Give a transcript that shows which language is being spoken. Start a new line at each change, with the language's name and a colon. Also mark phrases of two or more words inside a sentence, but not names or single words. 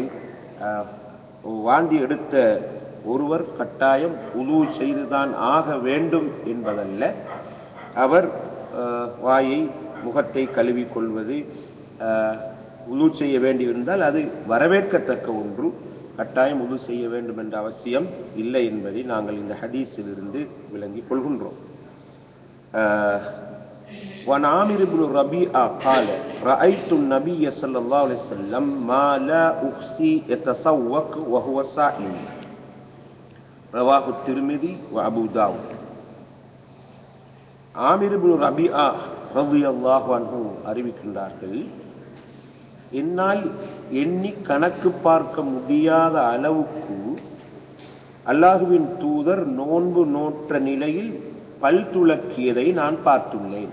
Tamil: வாந்தி எடுத்த ஒருவர் கட்டாயம் உலூ செய்துதான் ஆக வேண்டும் என்பதல்ல, அவர் வாயை முகத்தை கழுவிக்கொள்வது உலூ செய்ய வேண்டியிருந்தால் அது வரவேற்கத்தக்க ஒன்று. கட்டாயம் உலூ செய்ய வேண்டும் என்ற அவசியம் இல்லை என்பதை நாங்கள் இந்த ஹதீஸிலிருந்து விளங்கிக் கொள்கின்றோம்.
Arabic: وعن عامر بن ربيعة قال رأيت النبي صلى الله عليه وسلم ما لا أحصي يتسوق وهو صائم رواه الترمذي وأبو داود.
Tamil: ஆமிர் இப்னு ரபிஆ
Arabic: رضي الله عنه
Tamil: அறிவிக்கின்றார்கள், என்னால் எண்ணி கணக்கு பார்க்க முடியாத அளவுக்கு அல்லாஹுவின் தூதர் நோன்பு நோற்ற நிலையில் பல் துலக்கியதை நான் பார்த்துள்ளேன்.